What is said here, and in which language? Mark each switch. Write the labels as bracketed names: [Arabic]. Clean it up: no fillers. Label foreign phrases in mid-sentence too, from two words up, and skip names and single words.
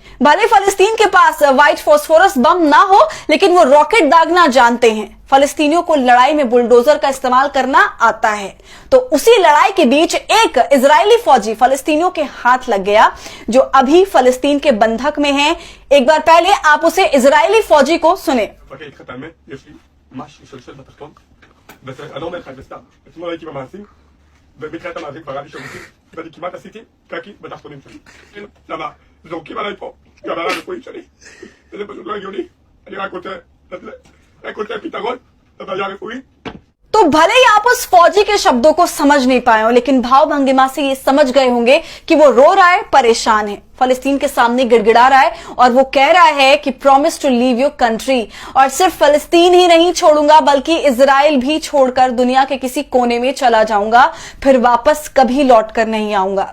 [Hindi] भले फलस्तीन के पास व्हाइट फास्फोरस बम ना हो लेकिन वो रॉकेट दागना जानते हैं। फलस्तीनियों को लड़ाई में बुलडोजर का इस्तेमाल करना आता है। तो उसी लड़ाई के बीच एक इजरायली फौजी फलस्तीनियों के हाथ लग गया जो अभी फलस्तीन के बंधक में है। एक बार पहले आप उसे इजरायली फौजी को सुने। [Hebrew] אני אומר לך את זה סתם, אתמול הייתי במעשים ובתחילת המעשים כבר היה לי שירותים ואני כמעט עשיתי קקי בתחתונים שלי. למה? זורקים עליי פה גם על הרפואית שלי וזה פשוט לא הגיוני. אני רק רוצה פתרון לבעיה הרפואית. [Hindi] तो भले ही आप उस फौजी के शब्दों को समझ नहीं पाए हो लेकिन भाव भंगिमा से ये समझ गए होंगे कि वो रो रहा है, परेशान है, फलस्तीन के सामने गिड़गिड़ा रहा है और वो कह रहा है कि [English] promise to leave your country, [Hindi] और सिर्फ फलस्तीन ही नहीं छोड़ूंगा बल्कि इजराइल भी छोड़कर दुनिया के किसी कोने में चला जाऊंगा, फिर वापस कभी लौट कर नहीं आऊंगा।